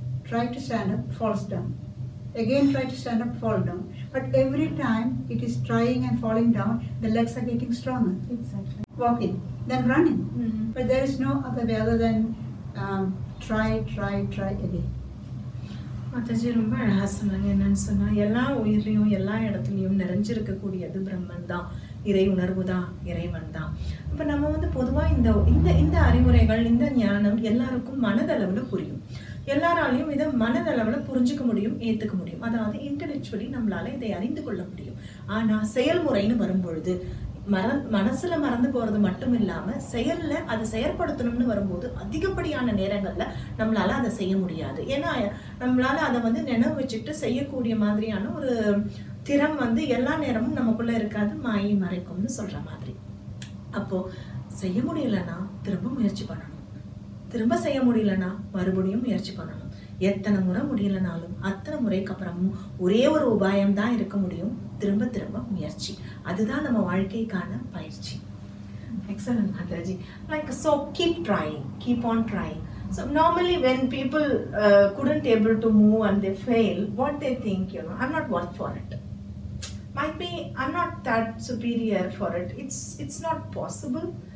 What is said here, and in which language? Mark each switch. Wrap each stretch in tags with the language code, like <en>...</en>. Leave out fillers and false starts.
<en>Try to stand up, falls down. Again try to stand up, fall down. But every time it is trying and falling down, the legs are getting stronger. Exactly. Walking, then running. But there is no other way other than try again.</en> <ta>Mataji ரொம்ப அழகா சொன்னாங்க. என்னன்னு சொன்னா எல்லா உயிர்லையும் எல்லா இடத்துலையும் நிறைஞ்சிருக்கக்கூடியது பிரம்மன் தான், இறை உணர்வு தான், இறைவன் தான். இப்ப நம்ம வந்து பொதுவா இந்த அறிவுரைகள், இந்த ஞானம் எல்லாருக்கும் மனதளவுல புரியும். எல்லாராலையும் இதை மனதளவுல புரிஞ்சுக்க முடியும், ஏத்துக்க முடியும். அதாவது இன்டெலெக்சுவலி நம்மளால இதை அறிந்து கொள்ள முடியும். ஆனா செயல்முறைன்னு வரும்பொழுது மனசுல மறந்து போறது மட்டும் இல்லாம செயல்ல அதை செயற்படுத்தணும்னு வரும்போது அதிகப்படியான நேரங்கள்ல நம்மளால அதை செய்ய முடியாது. ஏன்னா நம்மளால அதை வந்து நினைவு வச்சுட்டு செய்யக்கூடிய மாதிரியான ஒரு திறம் வந்து எல்லா நேரமும் நமக்குள்ள இருக்காது, மாயை மறைக்கும்னு சொல்ற மாதிரி. அப்போ செய்ய முடியலன்னா திரும்ப முயற்சி பண்ணணும், திரும்ப செய்ய முடியலன்னா மறுபடியும் முயற்சி பண்ணணும். எத்தனை முறை முடியலனாலும் அத்தனை முறைக்கு அப்புறமும் ஒரே ஒரு உபாயம் தான் இருக்க முடியும், திரும்ப முயற்சி. அதுதான் நம்ம வாழ்க்கைக்கான பயிற்சி.</ta> <en>Excellent, Mataji. Like, so keep trying, keep on trying. So normally when people couldn't able to move and they fail, what they think, I'm not worth for it. Might be I'm not that superior for it. It's not possible.</en>